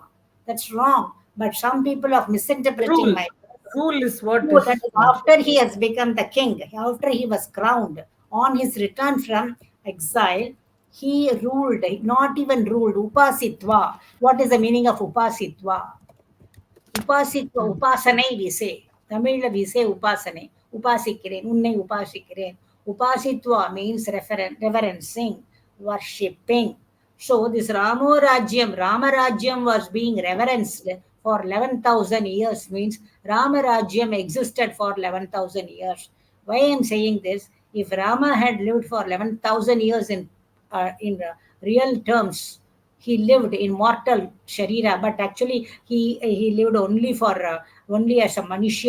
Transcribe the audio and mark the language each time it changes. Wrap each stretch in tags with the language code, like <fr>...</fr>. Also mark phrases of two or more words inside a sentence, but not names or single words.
<en>That's wrong. But some people are misinterpreting Rule. my Rule is what no, that is is after he has become the king, after he was crowned, on his return from exile, he ruled, not even ruled, upasitva. What is the meaning of upasitva? Upasitva, mm, upasanai we say. Tamil we say upasane.</en> <ta>உபாசிக்கிறேன், உன்னை உபாசிக்கிறேன்.</ta> <en>Upasitva means reverencing, worshipping. So this Ramo Rajyam, Rama Rajyam was being reverenced for 11,000 years, means Rama Rajyam existed for 11,000 years. Why I am saying this? If Rama had lived for 11,000 years in real terms, he lived in mortal sharira, but actually he lived only for only as a manushya.</en>